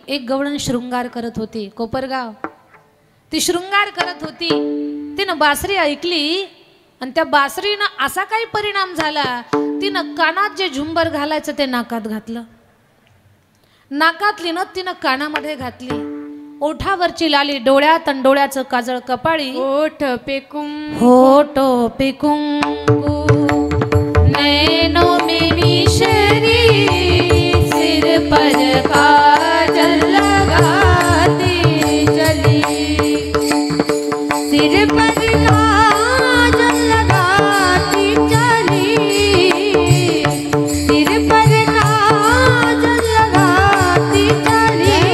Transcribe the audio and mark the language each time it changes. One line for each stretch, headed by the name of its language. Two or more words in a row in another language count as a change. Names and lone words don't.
Marathi: एक गवळण शृंगार करत होती, कोपरगाव. ती शृंगार करत होती, तिनं बासरी ऐकली आणि त्या बासरीनं असा काही परिणाम झाला, तिनं कानात जे झुंबर घालायचं ते नाकात घातलं. नाकातली न तिनं कानामध्ये घातली. ओठावरची लाली डोळ्यात आणि डोळ्याचं काजळ कपाळी. ओठ पेकुम
Hindi: होठो पे कुंकू नैनों में मिश्री, सिर पर काजल लगाती चली, सिर पर काजल लगाती चली, सिर पर काजल लगाती चली.